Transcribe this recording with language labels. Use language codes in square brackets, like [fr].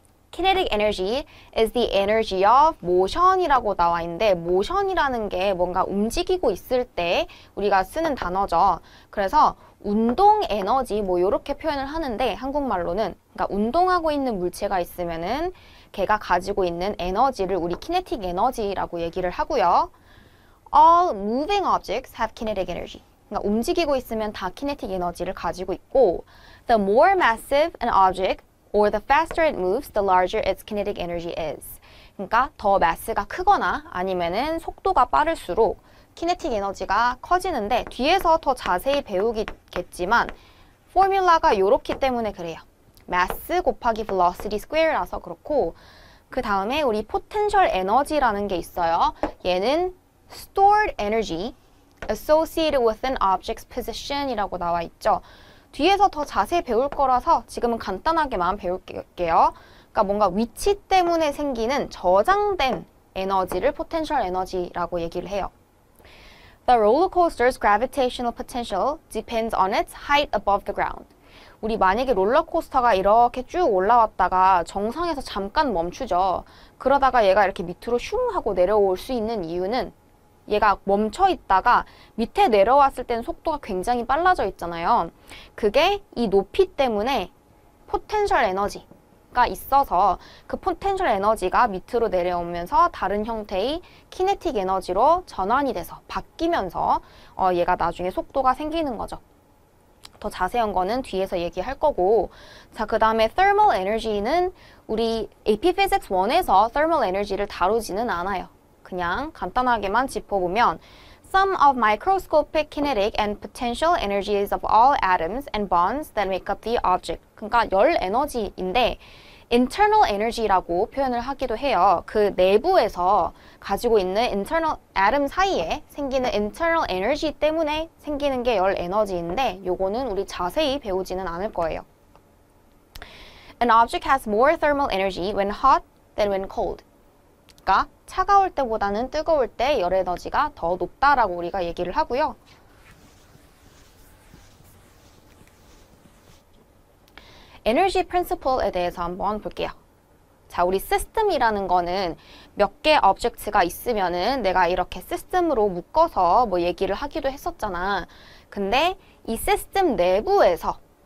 [en] Kinetic energy is the energy of motion [ko] 이라고 나와 있는데 motion이라는 게 뭔가 움직이고 있을 때 우리가 쓰는 단어죠. 그래서 운동 에너지 뭐 이렇게 표현을 하는데 한국말로는 그러니까 운동하고 있는 물체가 있으면은 걔가 가지고 있는 에너지를 우리 kinetic energy라고 얘기를 하고요. [en] All moving objects have kinetic energy. [ko] 그러니까 움직이고 있으면 다 kinetic 에너지를 가지고 있고 [en] the more massive an object or the faster it moves, the larger its kinetic energy is. [ko] 그러니까 더 마스가 크거나 아니면은 속도가 빠를수록 키네틱 에너지가 커지는데 뒤에서 더 자세히 배우겠지만 포뮬라가 이렇기 때문에 그래요. mass 곱하기 velocity square라서 그렇고 그 다음에 우리 potential energy라는 게 있어요. [en] 얘는 stored energy associated with an object's position [ko] 이라고 나와 있죠. 뒤에서 더 자세히 배울 거라서 지금은 간단하게만 배울게요. 그러니까 뭔가 위치 때문에 생기는 저장된 에너지를 potential energy라고 얘기를 해요. [en] The roller coaster's gravitational potential depends on its height above the ground. [ko] 우리 만약에 롤러코스터가 이렇게 쭉 올라왔다가 정상에서 잠깐 멈추죠. 그러다가 얘가 이렇게 밑으로 슝 하고 내려올 수 있는 이유는 얘가 멈춰 있다가 밑에 내려왔을 때는 속도가 굉장히 빨라져 있잖아요. 그게 이 높이 때문에 포텐셜 에너지가 있어서 그 포텐셜 에너지가 밑으로 내려오면서 다른 형태의 키네틱 에너지로 전환이 돼서 바뀌면서 얘가 나중에 속도가 생기는 거죠. 더 자세한 거는 뒤에서 얘기할 거고 자, 그 다음에 thermal energy는 우리 AP Physics 1에서 thermal energy를 다루지는 않아요. 그냥 간단하게만 짚어보면 [en] Sum of microscopic kinetic and potential energies of all atoms and bonds that make up the object. [ko] 그러니까 열 에너지인데 internal energy라고 표현을 하기도 해요. 그 내부에서 가지고 있는 internal atom 사이에 생기는 internal energy 때문에 생기는 게 열 에너지인데 요거는 우리 자세히 배우지는 않을 거예요. [en] An object has more thermal energy when hot than when cold. [ko] 그러니까 차가울 때보다는 뜨거울 때 열 에너지가 더 높다라고 우리가 얘기를 하고요. 에너지 프린시플에 대해서 한번 볼게요. 자, 우리 시스템이라는 거는 몇 개 오브젝트가 있으면은 내가 이렇게 시스템으로 묶어서 뭐 얘기를 하기도 했었잖아. 근데 이 시스템 내부에서